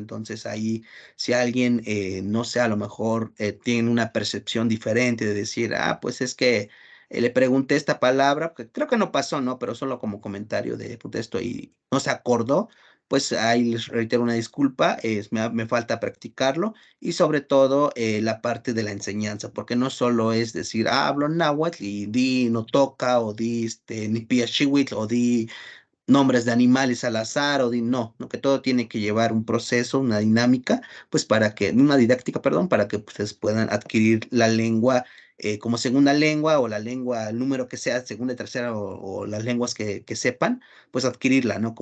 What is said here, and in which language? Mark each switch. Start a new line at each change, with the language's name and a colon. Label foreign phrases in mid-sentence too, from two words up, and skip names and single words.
Spanish: Entonces ahí, si alguien, no sé, a lo mejor tiene una percepción diferente de decir, pues es que le pregunté esta palabra, que creo que no pasó, ¿no? Pero solo como comentario de pues, esto y no se acordó, pues ahí les reitero una disculpa, me falta practicarlo y sobre todo la parte de la enseñanza, porque no solo es decir, hablo náhuatl y di no toca o di ni piachihuitl o di nombres de animales al azar o no, que todo tiene que llevar un proceso, una dinámica, pues una didáctica, perdón, para que ustedes puedan adquirir la lengua como segunda lengua o la lengua, el número que sea, segunda y tercera o las lenguas que sepan, pues adquirirla, ¿no?